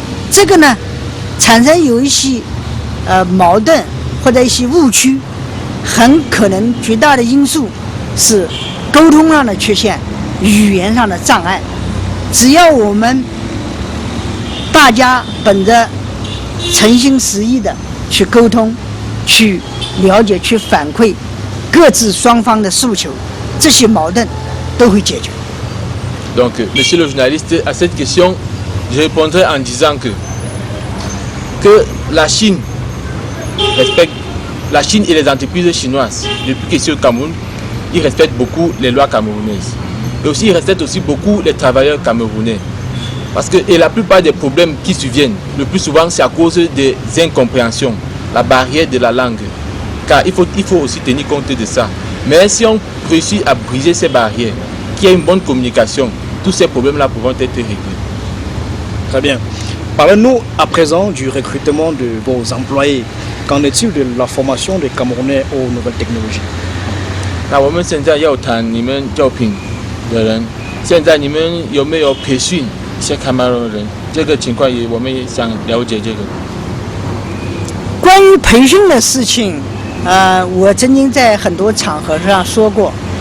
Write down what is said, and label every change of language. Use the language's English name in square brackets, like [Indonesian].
[Chinese] 这个呢，产生有一些矛盾或者一些误区，很可能绝大的因素是沟通上的缺陷、语言上的障碍。只要我们大家本着诚心实意的去沟通、去了解、去反馈各自双方的诉求，这些矛盾都会解决。 [French] Donc, monsieur le journaliste, à cette question, je répondrai en disant que la Chine respecte, la Chine et les entreprises chinoises, depuis que c'est au Cameroun, ils respectent beaucoup les lois camerounaises. Et aussi, ils respectent aussi beaucoup les travailleurs camerounais. Parce que et la plupart des problèmes qui surviennent, le plus souvent, c'est à cause des incompréhensions, la barrière de la langue. Car il faut aussi tenir compte de ça. Mais si on réussit à briser ces barrières, qu'il y ait une bonne communication, tous ces problèmes-là pourront être réglés. Très bien. Parlez-nous à présent du recrutement de vos employés. Qu'en est-il de la formation des Camerounais aux nouvelles technologies? [Chinese] 那我们现在要谈你们招聘的人，现在你们有没有培训一些卡梅隆人？这个情况我们也想了解这个。关于培训的事情，我曾经在很多场合上说过。